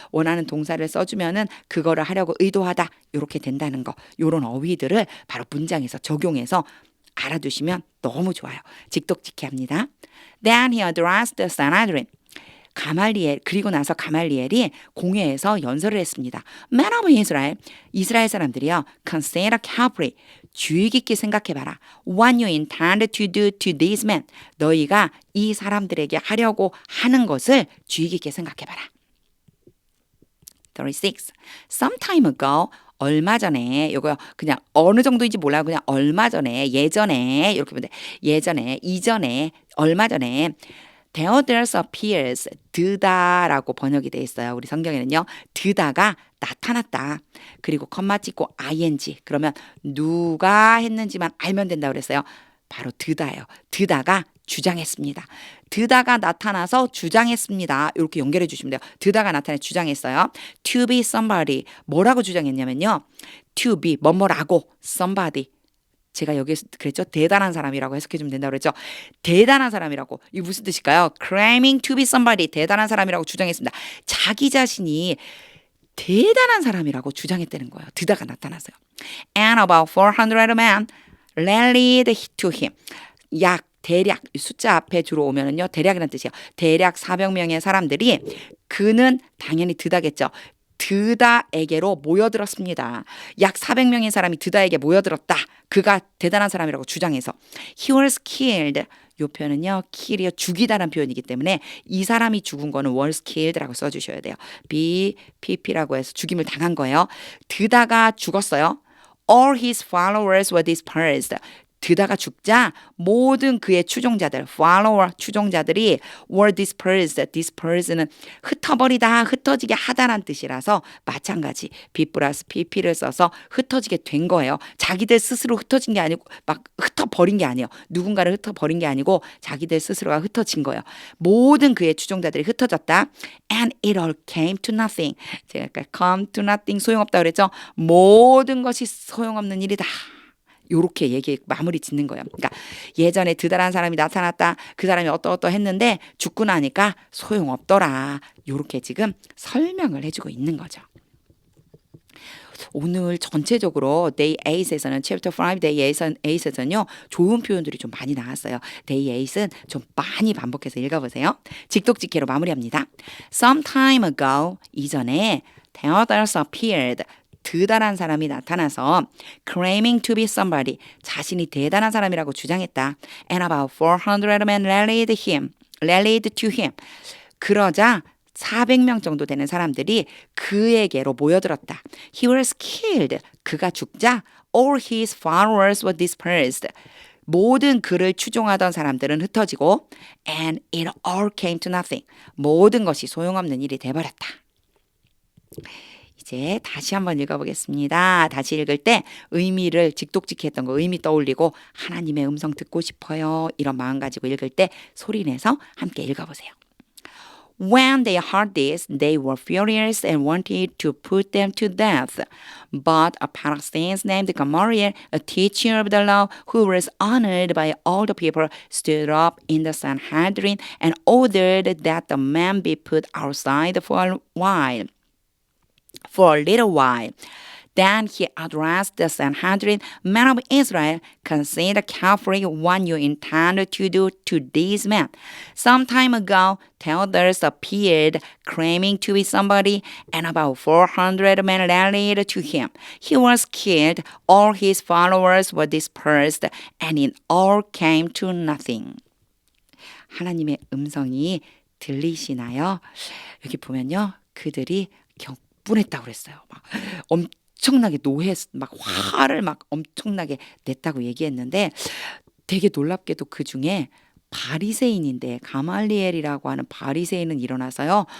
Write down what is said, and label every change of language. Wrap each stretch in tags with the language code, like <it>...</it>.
<ko>원하는 동사를 써주면은 그거를 하려고 의도하다 이렇게 된다는 거. 요런 어휘들을 바로 문장에서 적용해서 알아두시면 너무 좋아요. 직독직해 합니다.</ko> <en>Then he addressed the Sanhedrin.</en> <ko>가말리엘 그리고 나서 가말리엘이 공회에서 연설을 했습니다.</ko> <en>Men of Israel,</en> <ko>이스라엘 사람들이요.</ko> <en>Consider carefully,</en> <ko>주의 깊게 생각해봐라.</ko> <en>What you intend to do to these men,</en> <ko>너희가 이 사람들에게 하려고 하는 것을 주의 깊게 생각해봐라. 36.</ko> <en>Some time ago,</en> <ko>얼마 전에 이거 그냥 어느 정도인지 몰라요. 그냥 얼마 전에 예전에 이렇게 보면 돼. 예전에 이전에 얼마 전에</ko> <en>There appears</en> <ko>드다라고 번역이 돼 있어요. 우리 성경에는요. 드다가 나타났다. 그리고 컴마 찍고 ing 그러면 누가 했는지만 알면 된다고 그랬어요. 바로 드다예요. 드다가 주장했습니다. 드다가 나타나서 주장했습니다. 이렇게 연결해 주시면 돼요. 드다가 나타나 주장했어요.</ko> <en>To be somebody.</en> <ko>뭐라고 주장했냐면요.</ko> <en>To be</en> <ko>뭐뭐라고</ko> <en>somebody.</en> <ko>제가 여기서 그랬죠. 대단한 사람이라고 해석해 주면 된다고 그랬죠. 대단한 사람이라고. 이게 무슨 뜻일까요?</ko> <en>Claiming to be somebody.</en> <ko>대단한 사람이라고 주장했습니다. 자기 자신이 대단한 사람이라고 주장했다는 거예요. 드다가 나타나서요.</ko> <en>And about 400 men rallied to him.</en> <ko>약 대략 숫자 앞에 주로 오면은요. 대략이라는 뜻이에요. 대략 400명의 사람들이 그는 당연히 드다겠죠. 드다에게로 모여들었습니다. 약 400명의 사람이 드다에게 모여들었다. 그가 대단한 사람이라고 주장해서</ko> <en>He was killed.</en> <ko>이 표현은요. kill이요. 죽이다라는 표현이기 때문에 이 사람이 죽은 거는 was killed라고 써주셔야 돼요. BPP라고 해서 죽임을 당한 거예요. 드다가 죽었어요.</ko> <en>All his followers were dispersed.</en> <ko>드다가 죽자 모든 그의 추종자들, follower 추종자들이</ko> <en>were dispersed.</en> <ko>dispersed는 흩어버리다, 흩어지게 하다란 뜻이라서 마찬가지 B 플러스 PP를 써서 흩어지게 된 거예요. 자기들 스스로 흩어진 게 아니고 막 흩어버린 게 아니에요. 누군가를 흩어버린 게 아니고 자기들 스스로가 흩어진 거예요. 모든 그의 추종자들이 흩어졌다.</ko> <en>And it all came to nothing.</en> <ko>제가 아까 come to nothing 소용없다고 그랬죠. 모든 것이 소용없는 일이다. 요렇게 얘기 마무리 짓는 거예요. 그러니까 예전에 드다란 사람이 나타났다. 그 사람이 어떠어떠했는데 죽고 나니까 소용없더라. 요렇게 지금 설명을 해주고 있는 거죠. 오늘 전체적으로 Day 8에서는 Chapter 5 Day 8에서는요. 좋은 표현들이 좀 많이 나왔어요. Day 8은 좀 많이 반복해서 읽어보세요. 직독직해로 마무리합니다.</ko> <en>Some time ago</en> <ko>이전에</ko> <en>Theodoros appeared</en> <ko>드다란 사람이 나타나서</ko> <en>claiming to be somebody</en> <ko>자신이 대단한 사람이라고 주장했다.</ko> <en>And about 400 men rallied to him.</en> <ko>그러자 400명 정도 되는 사람들이 그에게로 모여들었다.</ko> <en>He was killed.</en> <ko>그가 죽자</ko> <en>all his followers were dispersed.</en> <ko>모든 그를 추종하던 사람들은 흩어지고</ko> <en>and it all came to nothing.</en> <ko>모든 것이 소용없는 일이 돼버렸다. 이제 다시 한번 읽어보겠습니다. 다시 읽을 때 의미를 직독직했던 거 의미 떠올리고 하나님의 음성 듣고 싶어요. 이런 마음 가지고 읽을 때 소리내서 함께 읽어보세요.</ko> <en>When they heard this, they were furious and wanted to put them to death. But a Pharisee named Gamaliel, a teacher of the law who was honored by all the people, stood up in the Sanhedrin and ordered that the man be put outside for a while. For a little while. Then he addressed the Sanhedrin, men of Israel, consider carefully what you intend to do to these men. Some time ago, Theodoros appeared, claiming to be somebody, and about 400 men rallied to him. He was killed, all his followers were dispersed, and it all came to nothing.</en> <ko>하나님의 음성이 들리시나요? 여기 보면요. 그들이 분했다고 그랬어요. 막 엄청나게 막 화를 막 엄청나게 냈다고 얘기했는데 되게 놀랍게도 그 중에 바리새인인데 가말리엘이라고 하는 바리새인은 일어나서요.</ko>